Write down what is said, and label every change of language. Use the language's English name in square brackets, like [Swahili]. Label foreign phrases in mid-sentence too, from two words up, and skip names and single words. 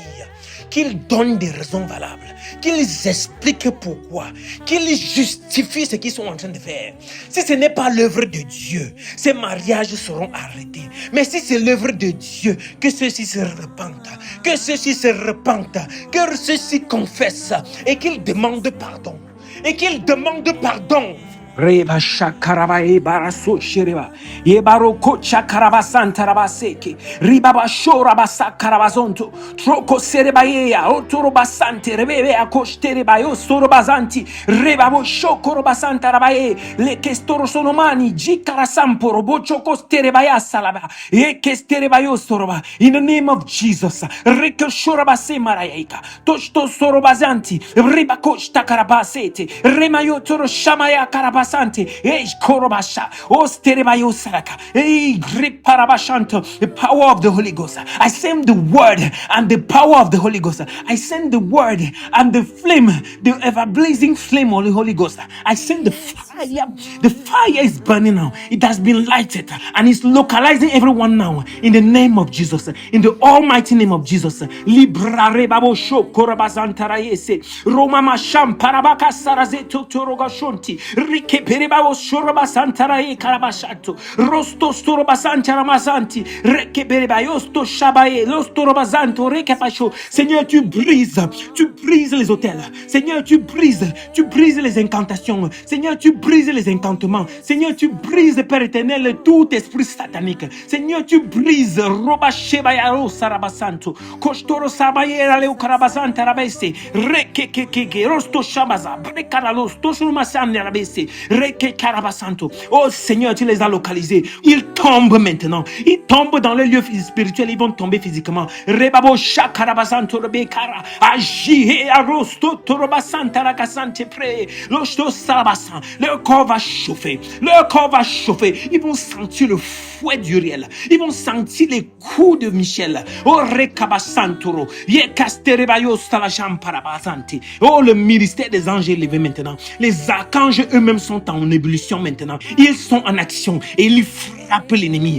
[French] Qu'ils donnent des raisons valables, qu'ils expliquent pourquoi, qu'ils justifient ce qu'ils sont en train de faire. Si ce n'est pas l'œuvre de Dieu, ces mariages seront arrêtés. Mais si c'est l'œuvre de Dieu, que ceux-ci se repentent, que ceux-ci se repentent, que ceux-ci confessent et qu'ils demandent pardon. Et qu'ils demandent pardon. Reba shakaraba ebaraso shereba ebaro kocha karabasanta rabaseke ribaba shora basa karabazonto troko sereba ya otoro basante rebebe akostere bayo soro bazanti rebabo shokoro basanta rabaye le kestoro sono mani jikara samporo bocho kostere baya salaba e kestere bayo soroba [English] in the name of Jesus reke shora base maraika tosto soro bazanti riba kosta karabasete remayo toro shamaya karabas Sante, Korobasha, Osterebayo Saraka, Griparabashanto, the power of the Holy Ghost. I send the word and the power of the Holy Ghost. I send the word and the flame, the ever blazing flame of the Holy Ghost. I send the fire. The fire is burning now. It has been lighted and it's localizing everyone now in the name of Jesus, in the almighty name of Jesus. Libra rebabo sho korabazantarayese, Roma masham parabaka sarazeto torogashonti, Rike peribabo shoroba santaraye karabashato, Rosto storoba santaramasanti, Reke peribayosto shabaye, Lostorobazanto rekapasho. [French] Seigneur, tu brises les hôtels. Seigneur, tu brises les incantations. Seigneur, tu brises les encantements. Seigneur, tu brises, Père éternel, tout esprit satanique. Seigneur, tu brises Roba Shebayaro Sarabasanto, Kostoro Sabayera Leo Karabasanta Rabese, Reke Rosto Shabaza, Brekaralos, Tosumasan Rabese, Reke Karabasanto. Oh Seigneur, tu les as localisés. Ils tombent maintenant. Ils tombent dans le lieu spirituel. Ils vont tomber physiquement. Rebabo Shakarabasanto Rebekara, Agi Arosto Torobasanta Rakasante Pre, Losto Salabasan, Leo Leur corps va chauffer. Leur corps va chauffer. Ils vont sentir le fouet d'Uriel. Ils vont sentir les coups de Michel. Oh, Rekabasantoro. Oh, le ministère des anges est élevé maintenant. Les archanges eux-mêmes sont en ébullition maintenant. Ils sont en action et ils frappent l'ennemi.